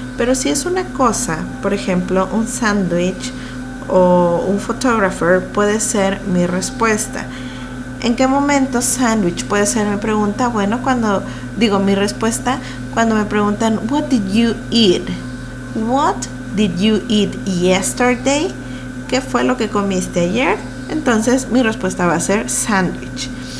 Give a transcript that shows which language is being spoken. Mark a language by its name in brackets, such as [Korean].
[Spanish] Pero si es una cosa, por ejemplo, un sándwich o un photographer, puede ser mi respuesta. ¿En qué momento sándwich puede ser mi pregunta? Bueno, cuando digo mi respuesta, cuando me preguntan, [English] what did you eat? What did you eat yesterday? [Spanish] ¿Qué fue lo que comiste ayer? Entonces mi respuesta va a ser sándwich.